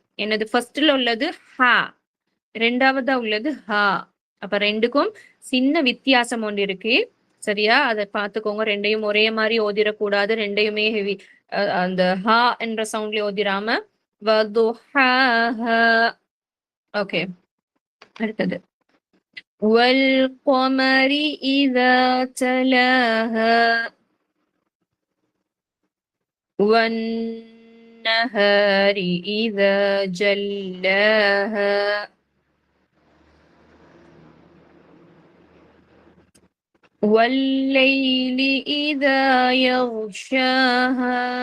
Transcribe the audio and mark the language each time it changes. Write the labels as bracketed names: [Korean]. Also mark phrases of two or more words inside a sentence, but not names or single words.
[Tamil] என்னது ஃபர்ஸ்ட்ல உள்ளது ஹா, ரெண்டாவதா உள்ளது ஹா. அப்ப ரெண்டுக்கும் சின்ன வித்தியாசம் ஒன்று இருக்கு. சரியா? அதை பார்த்துக்கோங்க. ரெண்டையும் ஒரே மாதிரி ஓதிடக்கூடாது. ரெண்டையுமே ஹெவி அந்த ஹா என்ற சவுண்ட்ல ஓதிராம ஓகே. [Arabic] அடுத்தது والقمر إذا تلاها والنهار إذا جلاها والليل إذا يغشاها